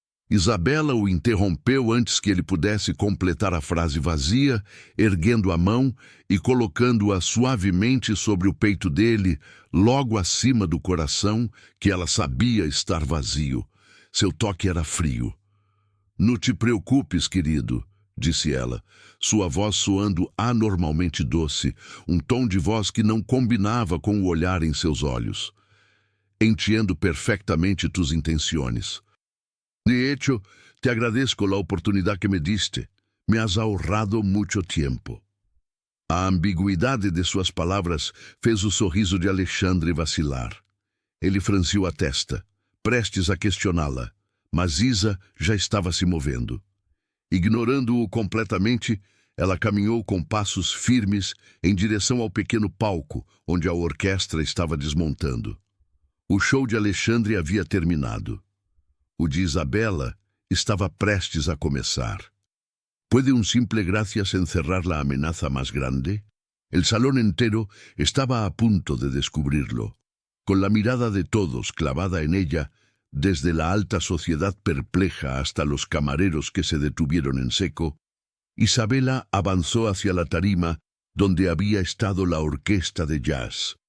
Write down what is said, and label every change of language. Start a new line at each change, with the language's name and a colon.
Portuguese: Isabela o interrompeu antes que ele pudesse completar a frase vazia, erguendo a mão e colocando-a suavemente sobre o peito dele, logo acima do coração, que ela sabia estar vazio. Seu toque era frio. "Não te preocupes, querido", disse ela, sua voz soando anormalmente doce, um tom de voz que não combinava com o olhar em seus olhos.
Spanish: "Entiendo perfectamente tus intenciones. De hecho, te agradezco la oportunidad que me diste. Me has ahorrado mucho tiempo".
Portuguese: A ambiguidade de suas palavras fez o sorriso de Alexandre vacilar. Ele franziu a testa, prestes a questioná-la, mas Isa já estava se movendo. Ignorando-o completamente, ela caminhou com passos firmes em direção ao pequeno palco onde a orquestra estava desmontando. O show de Alexandre havia terminado. O de Isabela estava prestes a começar.
Spanish: ¿Puede un simple gracias encerrar la amenaza más grande? El salón entero estaba a punto de descubrirlo. Con la mirada de todos clavada en ella, desde la alta sociedad perpleja hasta los camareros que se detuvieron en seco, Isabela avanzó hacia la tarima donde había estado la orquesta de jazz.